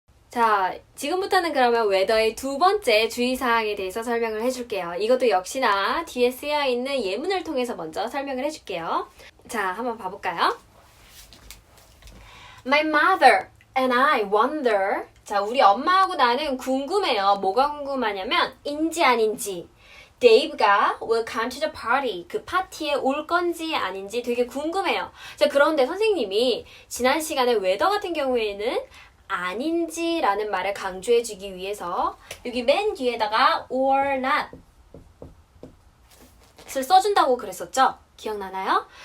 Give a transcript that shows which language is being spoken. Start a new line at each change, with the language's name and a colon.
Korean: 자, 지금부터는 그러면 whether의 두 번째 주의사항에 대해서 설명을 해줄게요. 이것도 역시나 뒤에 쓰여있는 예문을 통해서 먼저 설명을 해줄게요. 자, 한번 봐볼까요?
English: My mother and I wonder.
Korean: 자, 우리 엄마하고 나는 궁금해요. 뭐가 궁금하냐면 인지 아닌지.
English: Dave가 will come to the party.
Korean: 그 파티에 올 건지 아닌지 되게 궁금해요. 자, 그런데 선생님이 지난 시간에 whether 같은 경우에는 아닌지라는 말을 강조해주기 위해서 여기 맨 뒤에다가 or not 을 써준다고 그랬었죠? 기억나나요?